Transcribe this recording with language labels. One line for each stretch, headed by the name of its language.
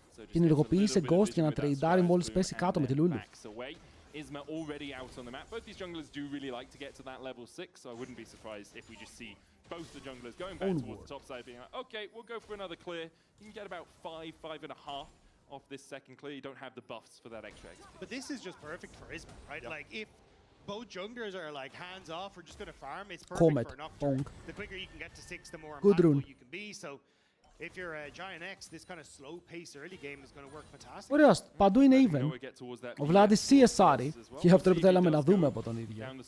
Greek: Και ενεργοποίησε ghost για να τρεϊντάρει μόλις πέσει κάτω με τη Lulu.
English: Isma already out on the map. Both these junglers do really like to get to that level 6, so I wouldn't be surprised if we just see both the junglers going back towards the top side being like, okay, we'll go for another clear. You can get about 5.5 off this second clear. You don't have the buffs for that extra XP. But this is just perfect for Isma, right? Yep. Like if both junglers are like hands off or just going to farm, it's perfect for Nocturne. The quicker you can get to 6, the more impactful you can be. So if you're a Giant X, this kind of slow pace early game is going to work fantastic.
Greek: Ωραίος, παντού είναι even. Ο Βλάντης CSR και αυτό που θέλαμε να δούμε από τον ίδιο.